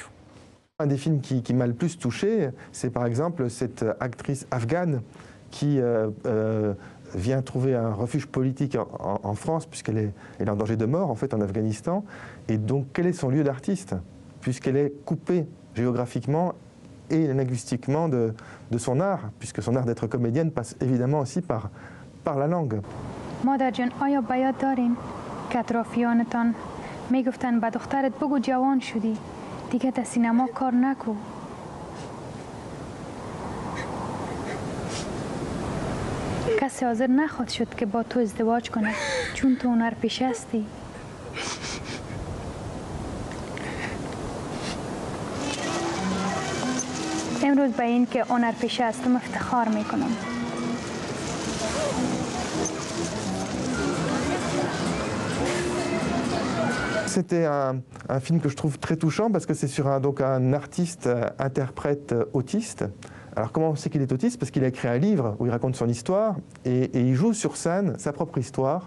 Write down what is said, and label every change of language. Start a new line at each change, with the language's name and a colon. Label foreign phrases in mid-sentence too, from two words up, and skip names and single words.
French: Un des films qui m'a le plus touché, c'est par exemple cette actrice afghane qui vient trouver un refuge politique en France, puisqu'elle est en danger de mort en fait en Afghanistan. Et donc quel est son lieu d'artiste, puisqu'elle est coupée géographiquement et linguistiquement de son art, puisque son art d'être comédienne passe évidemment aussi par la langue.
Persian: مادر جان آیا بیاد دارین که اطرافیانتان میگفتن به دخترت بگو جوان شدی دیگه در سینما کار نکو کسی حاضر نخواد شد که با تو ازدواج کنه چون تو هنرپیشه هستی امروز به این که هنرپیشه هستم افتخار میکنم
French: C'était un film que je trouve très touchant parce que c'est sur un artiste interprète autiste. Alors comment on sait qu'il est autiste? Parce qu'il a écrit un livre où il raconte son histoire et il joue sur scène sa propre histoire.